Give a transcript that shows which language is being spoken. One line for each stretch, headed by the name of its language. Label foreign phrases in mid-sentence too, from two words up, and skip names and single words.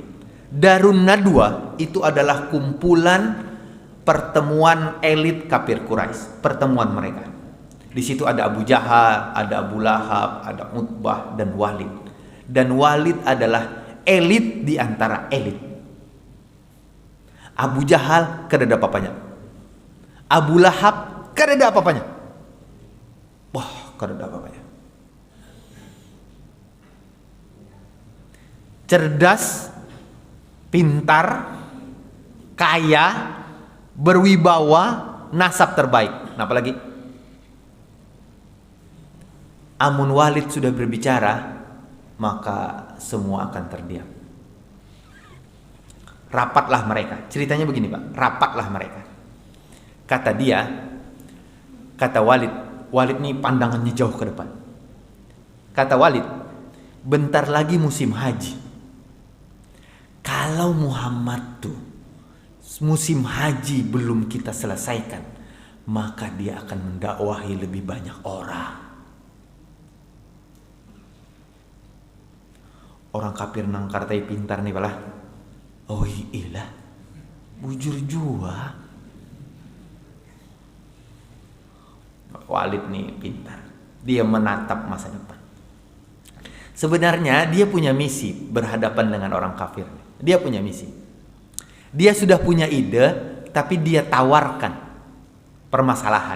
Indonesian: Darun Nadwa itu adalah kumpulan pertemuan elit kafir Quraisy, pertemuan mereka. Di situ ada Abu Jahal, ada Abu Lahab, ada Utbah dan Walid. Dan Walid adalah elit di antara elit. Abu Jahal kada ada apa-apanya. Abu Lahab kada ada apa-apanya. Wah, kada ada apa-apanya. Cerdas, pintar, kaya, berwibawa, nasab terbaik. Nah, apalagi amun Walid sudah berbicara, maka semua akan terdiam. Rapatlah mereka. Ceritanya begini, Pak. Rapatlah mereka. Kata dia, kata Walid nih pandangannya jauh ke depan. Kata Walid, bentar lagi musim haji. Kalau Muhammad tuh musim haji belum kita selesaikan, maka dia akan mendakwahi lebih banyak orang.
Banjar: Orang kafir nang kartai pintar nih balah. Oh iya, bujur jua.
Indonesian: Walid nih pintar. Dia menatap masa depan. Sebenarnya dia punya misi berhadapan dengan orang kafir. Dia punya misi. Dia sudah punya ide, tapi dia tawarkan permasalahan.